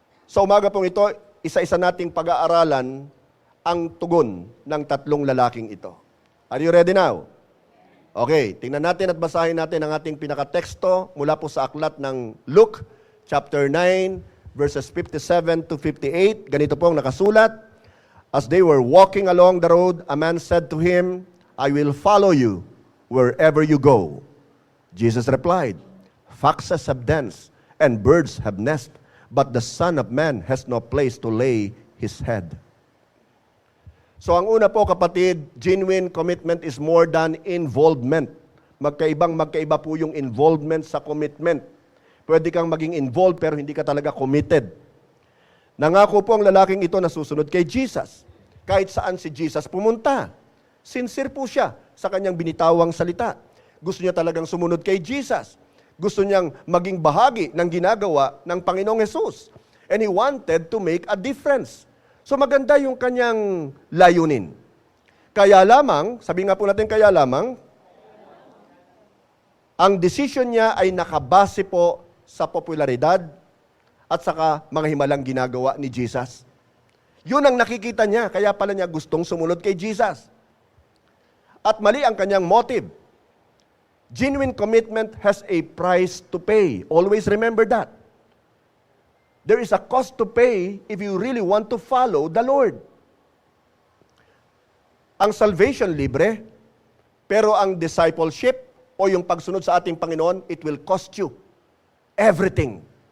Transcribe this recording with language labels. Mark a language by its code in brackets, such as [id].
[tl] Sa umaga pong ito, isa-isa nating pag-aaralan ang tugon ng tatlong lalaking ito. [en] Are you ready now? [tl] Okay, tingnan natin at basahin natin ang ating pinakateksto mula po sa aklat ng Luke, chapter 9, verses 57 to 58. Ganito po ang nakasulat. [en] As they were walking along the road, a man said to him, I will follow you wherever you go. Jesus replied, Foxes have dens and birds have nests, but the Son of Man has no place to lay his head. [tl] So ang una po kapatid, [en] genuine commitment is more than involvement. [tl] Magkaiba po yung involvement sa commitment. Pwede kang maging involved pero hindi ka talaga committed. Nangako po ang lalaking ito na susunod kay Jesus. Kahit saan si Jesus pumunta. Sincere po siya sa kanyang binitawang salita. Gusto niya talagang sumunod kay Jesus. Gusto niyang maging bahagi ng ginagawa ng Panginoong Hesus. [en] And he wanted to make a difference. [tl] So maganda yung kanyang layunin. Kaya lamang, sabi nga po natin kaya lamang, ang decision niya ay nakabase po sa popularidad at saka mga himalang ginagawa ni Jesus. Yun ang nakikita niya, kaya pala niya gustong sumunod kay Jesus. At mali ang kanyang motive. [en] Genuine commitment has a price to pay. Always remember that. There is a cost to pay if you really want to follow the Lord. [tl] Ang salvation libre, pero ang discipleship o yung pagsunod sa ating Panginoon, [en] it will cost you everything.